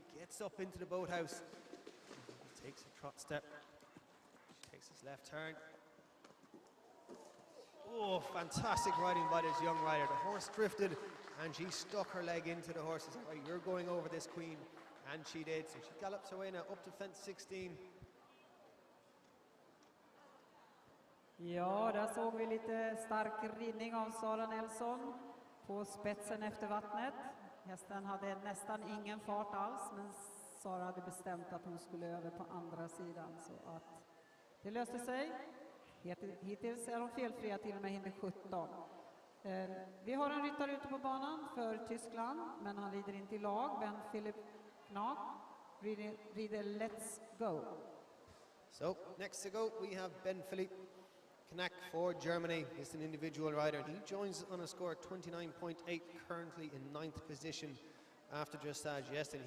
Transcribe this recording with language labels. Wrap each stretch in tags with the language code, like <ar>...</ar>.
<en>Gets up into the boathouse, takes a trot step, she takes this left turn. Oh, fantastic riding by this young rider. The horse drifted and she stuck her leg into the horse. Said, right, you're going over this queen, and she did. So she gallops away now up to fence 16.</en> <sv>Ja, där såg vi lite stark ridning av Zara Nielsen på spetsen efter vattnet. Hästen hade nästan ingen fart alls, men Zara hade bestämt att hon skulle över på andra sidan, så att det löste sig. Hittills är de felfria till och med hinder 17. Vi har en ryttare ute på banan för Tyskland, men han rider inte i lag. Ben Philip Knack rider Let's Go.</sv> <en>So next to go we have Ben Philip Knack for Germany. He's an individual rider. He joins on a score of 29.8, currently in 9th position after dressage yesterday.</en>